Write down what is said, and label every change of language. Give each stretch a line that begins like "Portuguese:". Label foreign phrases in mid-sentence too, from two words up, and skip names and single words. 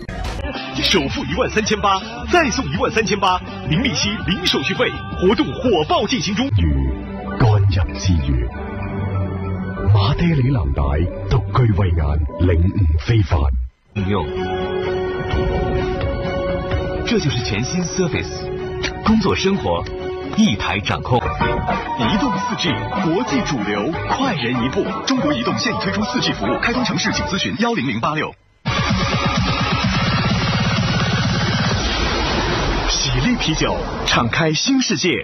Chinese: 首付13800，再送13000，零利息、零手续费，活动火爆进行中。干人之語，馬爹利藍帶獨具慧眼，領悟非凡。用，這就是全新 Surface，工作生活一台掌控。移動 4G， 國際主流，快人一步。中國移動現已推出 4G 服務，開通城市請諮詢10086。喜力啤酒，敞開新世界。